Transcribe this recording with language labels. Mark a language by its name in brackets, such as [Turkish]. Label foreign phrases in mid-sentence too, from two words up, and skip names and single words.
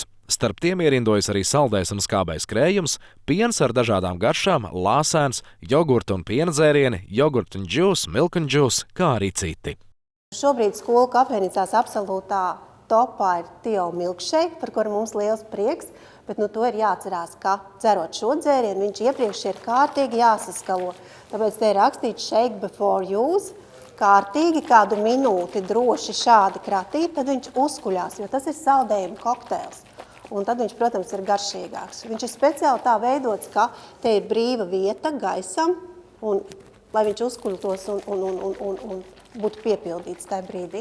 [Latvian] Starp tiem ierindojas arī saldais un skābais krējums, piens ar dažādām garšām, lāsēns, jogurta un piena dzērieni, jogurta un džūs, milk un džūs, kā arī citi. Šobrīd skolu kafejnīcās absolūtā topā ir Tio milkshake, par kuru mums liels prieks, bet to ir jāatcerās, ka dzerot šo dzērienu, viņš iepriekš ir kārtīgi jāsaskalo. Tāpēc te ir rakstīts [English] shake before use. [Latvian] Kārtīgi kādu minūti droši šādi kratīt, tad viņš uzkuļās, jo tas ir saldējuma kokteils. un tad viņš, protams, ir garšīgāks. Viņš ir speciāli tā veidots, ka te ir brīva vieta gaisam, un lai viņš uzkuļtos un būtu piepildīts tajā brīdī.